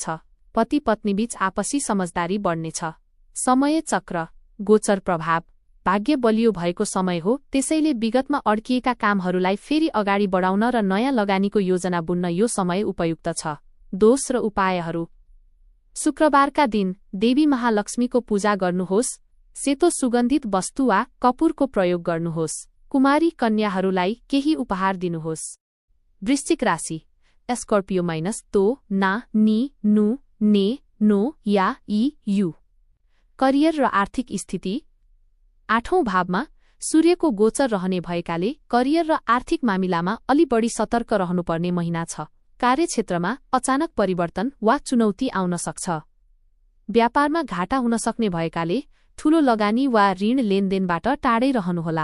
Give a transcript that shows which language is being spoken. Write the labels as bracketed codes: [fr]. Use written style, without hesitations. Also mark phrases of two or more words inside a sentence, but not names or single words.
[ne] पति पत्नीबीच आपसी समझदारी बढ्नेछ। समय चक्र, गोचर प्रभाव, भाग्य बलियो भएको समय हो, त्यसैले विगतमा अड्किएका कामहरूलाई फेरि अगाडि बढाउन र नयाँ लगानीको योजना बुन्न यो समय उपयुक्त छ। दोष र उपायहरू। शुक्रबारका दिन देवी महालक्ष्मीको पूजा गर्नुहोस्। सेतो सुगन्धित वस्तु वा कपुरको प्रयोग गर्नुहोस्। कुमारी कन्याहरूलाई केही उपहार दिनुहोस्। वृश्चिक राशि। स्कर्पियो माइनस तो, ना, नी, नु, ने, नो या ई, यु। करियर र आर्थिक स्थिति। 8औं भावमा सूर्यको गोचर रहने भएकाले करियर र आर्थिक मामिलामा अलि बढी सतर्क रहनुपर्ने महिना छ। कार्यक्षेत्रमा अचानक परिवर्तन वा चुनौती आउन सक्छ। व्यापारमा घाटा हुन सक्ने भएकाले ठूलो लगानी वा ऋण लेनदेनबाट टाढै रहनुहोला।